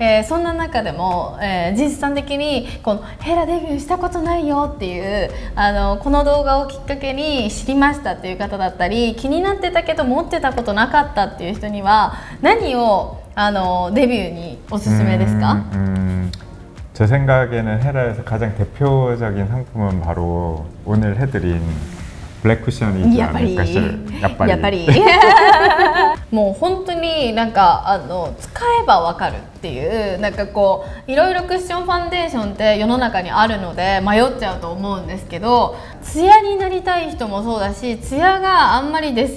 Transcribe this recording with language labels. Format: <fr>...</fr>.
<ja>そんな中でも、実際的にこのヘラデビューしたことないよっていうこの動画をきっかけに知りましたっていう方だったり、気になってたけど持ってたことなかったっていう人には何をデビューにおすすめですか？</ja> <ko>제 생각에는 헤라에서 가장 대표적인 상품은 바로 오늘 해드린 블랙 쿠션이지 않을까 싶어요.</ko> <ja>やっぱりもう本当になんか使えばわかるっていう、なんかこういろいろクッションファンデーションって世の中にあるので迷っちゃうと思うんですけど、ツヤになりたい人もそうだし、ツヤがあんまり</ja>